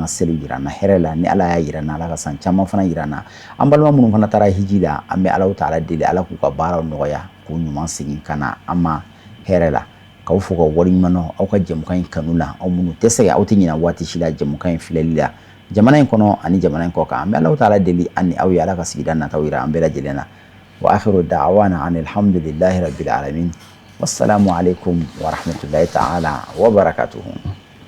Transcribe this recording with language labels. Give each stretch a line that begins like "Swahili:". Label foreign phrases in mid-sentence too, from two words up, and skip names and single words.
Bambara: ka seli jira an na hɛrɛ la ni Ala y'a jira an na Ala ka san caman fana jira an na an balima minnu fana taara hiji la an bɛ Alahu taala deli Ala k'u ka baaraw nɔgɔya k'u ɲuman segin ka na an ma hɛrɛ la k'aw fo ka wale ɲuman na aw ka jɛmukan in kanu la aw minnu tɛ sɛgɛn aw tɛ ɲinɛ waati si la jɛmukan in filɛli la jamana in kɔnɔ ani jamana in kɔ kan an bɛ Alahu taala deli an ni aw ye Ala ka sigida nataw jira an bɛɛ lajɛlen na
Arabic: وآخر دعوانا أن الحمد لله رب العالمين والسلام عليكم ورحمة الله تعالى وبركاته